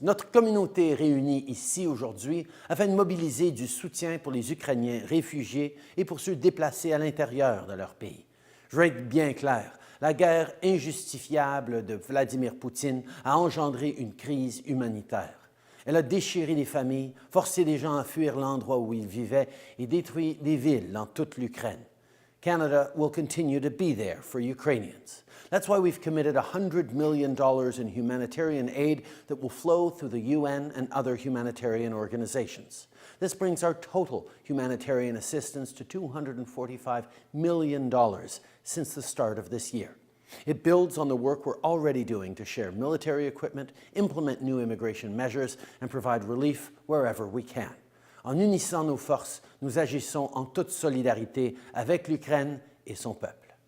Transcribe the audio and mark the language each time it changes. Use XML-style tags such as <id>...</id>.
<fr>Notre communauté est réunie ici aujourd'hui afin de mobiliser du soutien pour les Ukrainiens réfugiés et pour ceux déplacés à l'intérieur de leur pays. Je veux être bien clair, la guerre injustifiable de Vladimir Poutine a engendré une crise humanitaire. Elle a déchiré les familles, forcé les gens à fuir l'endroit où ils vivaient et détruit des villes dans toute l'Ukraine.</fr> <en>Canada will continue to be there for Ukrainians. That's why we've committed $100 million in humanitarian aid that will flow through the UN and other humanitarian organizations. This brings our total humanitarian assistance to $245 million since the start of this year. It builds on the work we're already doing to share military equipment, implement new immigration measures, and provide relief wherever we can.</en> <fr>En unissant nos forces, nous agissons en toute solidarité avec l'Ukraine et son peuple.</fr>